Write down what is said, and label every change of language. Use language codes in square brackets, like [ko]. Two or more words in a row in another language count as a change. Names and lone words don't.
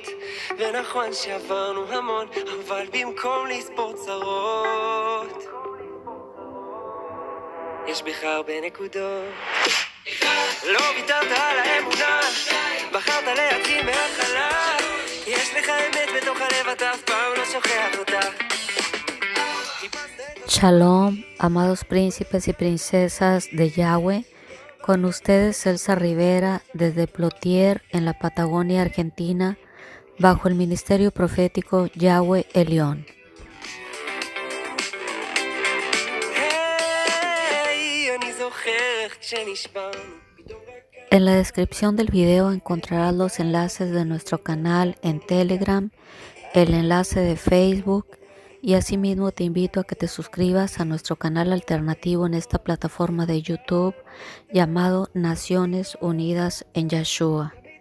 [he] ונכון שעברנו המון, אבל במקום לספור צרות, יש בך הרבה נקודות. לא ויתרת על האמונה, בחרת להתחיל מההתחלה, יש לך אמת בתוך הלב, אתה אף פעם לא שוכח אותה. [es] Shalom, amados príncipes y princesas de Yahweh, con ustedes Elsa Rivera desde Plotier en la Patagonia Argentina, bajo el ministerio profético Yahweh Elión. En la descripción del video encontrarás los enlaces de nuestro canal en Telegram, el enlace de Facebook, y asimismo te invito a que te suscribas a nuestro canal alternativo en esta plataforma de YouTube llamado Naciones Unidas en Yeshua.